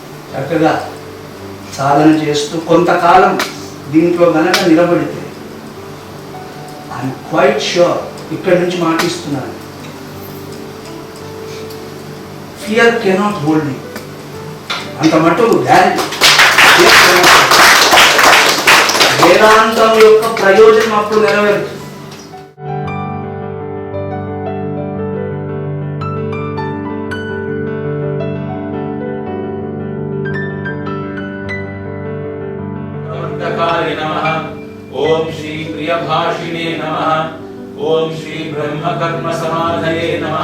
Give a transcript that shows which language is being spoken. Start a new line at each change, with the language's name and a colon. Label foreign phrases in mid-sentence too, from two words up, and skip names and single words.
Telugu: చక్కగా సాధన చేస్తూ కొంతకాలం దీంట్లో గనక నిలబడితే
English: I'm quite sure,
Telugu: ఇక్కడి నుంచి మాటిస్తున్నాను,
English: fear cannot hold you.
Telugu: అంత మటుకు గ్యారెంటీ. వేదాంతం యొక్క ప్రయోజనం అప్పుడు నెరవేరుతుంది.
Sanskrit: नमः। ओम श्री प्रियभाषिणे नमः। ओम श्री ब्रह्मकर्म समाधये नमः।